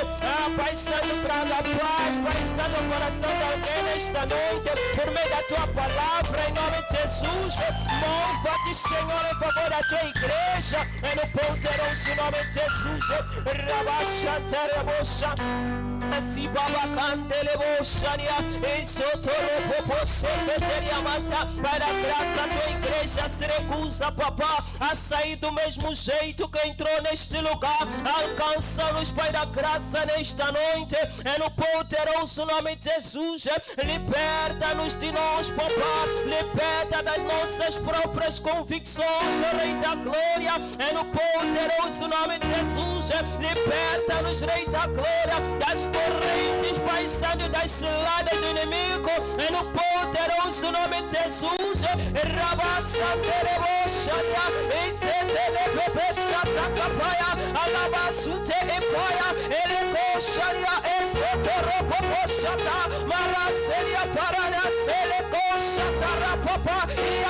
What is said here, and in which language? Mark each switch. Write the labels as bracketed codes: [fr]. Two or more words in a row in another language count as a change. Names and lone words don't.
[pt] Pai Santo, traga paz, Pai Santo, o coração de alguém nesta noite, por meio da Tua palavra, em nome de Jesus. Mova-te, Senhor, em favor da Tua igreja, é no poderoso nome de Jesus. Rabaxa, tereboxa, assim babacante, leboxania, em sotoropo, secretaria manta. Para a graça, a Tua igreja se recusa, Papá, a sair do mesmo jeito que entrou neste lugar. Alcança-nos, Pai da graça, nesta noite, é no poderoso nome de Jesus. Liberta-nos de nós, Papá, liberta das nossas próprias convicções, Rei da glória, é no poderoso nome de Jesus. Liberta-nos, Rei da glória, das correntes, Pai Santo, das ciladas do inimigo, é no poderoso nome de Jesus. Rabaçandereboxania, Esetelebebexatacapaya, Alabasute epoia, Elecoxania, Esetoropopoxata, Maracelia parana, Elecoxatarapapa, Ia